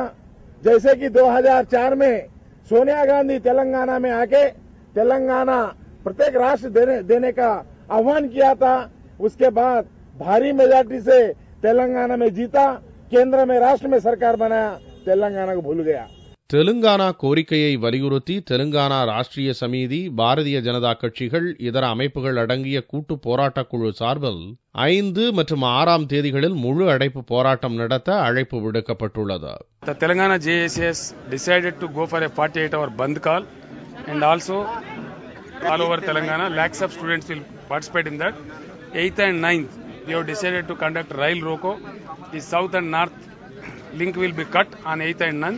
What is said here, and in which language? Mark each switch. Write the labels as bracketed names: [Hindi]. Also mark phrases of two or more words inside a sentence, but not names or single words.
[Hindi] जैसे कि 2004 में सोनिया गांधी तेलंगाना में आके तेलंगाना प्रत्येक राष्ट्र देने का आह्वान किया था, उसके बाद भारी मेजॉरिटी से तेलंगाना में जीता, केंद्र में राष्ट्र में सरकार बनाया, तेलंगाना को भूल गया. [Tamil] தெலுங்கானா கோரிக்கையை வலியுறுத்தி தெலுங்கானா ராஷ்டிரிய சமிதி, பாரதிய ஜனதா கட்சிகள், இதர அமைப்புகள் அடங்கிய கூட்டு போராட்டக் குழு சார்பில் 5 மற்றும் 6ஆம் தேதிகளில் முழு அடைப்பு போராட்டம் நடத்த அழைப்பு விடுக்கப்பட்டுள்ளது. [English] The Telangana JACS decided to go for a 48-hour Bandh call, and also all over Telangana lakhs of students will participate in that. 8th and 9th we have decided to conduct Rail Roko. The south and north link will be cut on 8th and 9th.